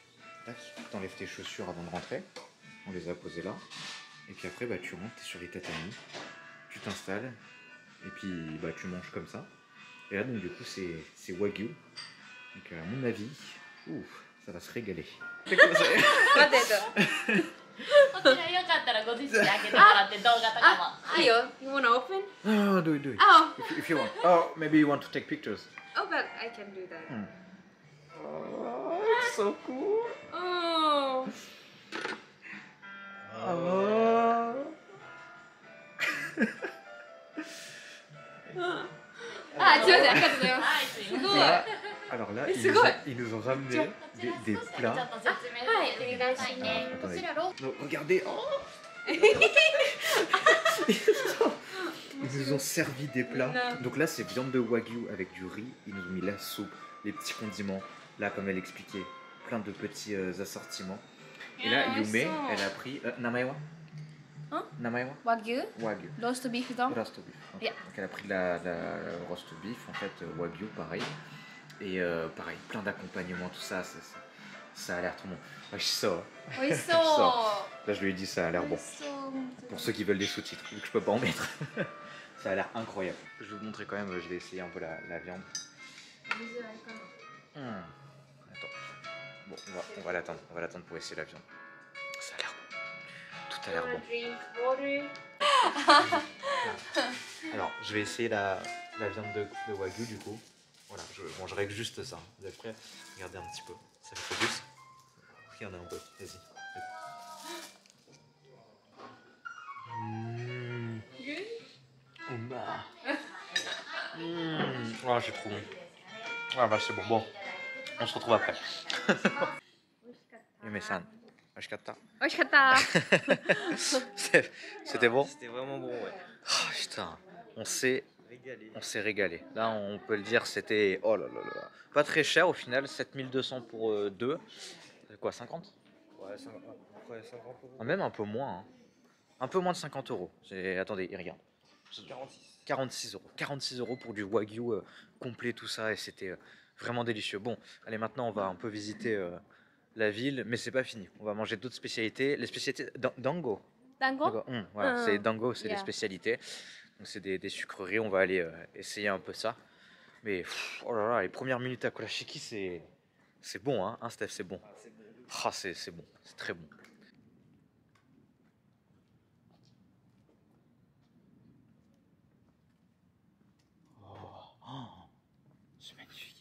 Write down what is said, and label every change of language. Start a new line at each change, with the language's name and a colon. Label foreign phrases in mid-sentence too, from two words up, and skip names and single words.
French: Donc, tac, t'enlèves tes chaussures avant de rentrer. On les a posées là. Et puis après, bah, tu rentres, t'es sur les tatamis. Tu t'installes. Et puis, bah, tu manges comme ça. Et là, donc, du coup, c'est Wagyu. Donc, à mon avis, ouf, ça va se régaler. C'est quoi ça?
Japanese: 待ってこちらよかったらご自身で開けてもらって動画とかも。
English: いいよ You wanna open? No, do it. Oh If you want. Oh, maybe you want to take pictures. Oh but I can do that Oh, it's so cool. Oh Oh.
Japanese: あ、すいませんありがとうございますはい、すいません。すごい
French: Alors là, C'est quoi? ils nous ont ramené des
Japanese: ちょっ
French: plats.
Japanese: と説明させてくださいね。
French: Attendez.
Japanese: こちらロ
French: Non, regardez. Oh. Ils nous ont servi des plats. Donc là, c'est viande de wagyu avec du riz. Ils nous ont mis la soupe, les petits condiments. Là, comme elle expliquait, plein de petits assortiments. Et là, Ah, Yume, ouais, ça. elle a pris. Namaewa Hein?
Japanese: Namaewa Wagyu Wagyu.
English: Roast beef
Japanese: だ
English: Roast beef.
French: Donc,
English: Yeah.
French: elle a pris la roast beef, en fait, wagyu, pareil. Et pareil, plein d'accompagnements, tout ça. Ça a l'air trop bon. Ah, je sors.
Japanese: 美味しそう
French: Là, je lui ai dit, ça a l'air
Japanese: 美
French: bon.
Japanese: 味しそう本当に
French: Pour ceux qui veulent des sous-titres, vu que je peux pas en mettre. Ça a l'air incroyable. Je vais vous montrer quand même, je vais essayer un peu la viande. Attends. Bon, on va l'attendre pour essayer la viande. Ça a l'air bon. Tout a l'air bon.
English: Drink water
French: Alors, je vais essayer la viande de wagyu du coup. Voilà, je mangerai que juste ça. Vous êtes prêts? Regardez un petit peu. Ça me focus. Regardez un peu, vas-y. Oh, c'est trop bon. Ah bah c'est bon. Bon, on se retrouve après.
Japanese: Yume-san, ashikatta. 美味しかった
French: C'était bon? C'était vraiment bon, ouais. Oh, putain, on s'est Régalé. régalé. Là, on peut le dire, c'était oh là là là. Pas très cher au final, 7200 pour deux. Quoi, 50? Ouais, 50 euros. Ah, même un peu moins. Hein. Un peu moins de 50 euros. Attendez, il regarde. 46. 46 euros. 46 euros pour du wagyu complet, tout ça, et c'était vraiment délicieux. Bon, allez, maintenant, on va un peu visiter la ville, mais c'est pas fini. On va manger d'autres spécialités. Les spécialités dango.
Japanese: 団子
French: Dango, voilà, c'est dango, c'est les
English: Yeah.
French: spécialités. Donc, c'est des sucreries. On va aller essayer un peu ça. Mais oh là là, les premières minutes à Kurashiki, c'est bon, hein, Steph, c'est bon. Ah, c'est bon. Ah, c'est bon, c'est très bon. Oh, c'est magnifique.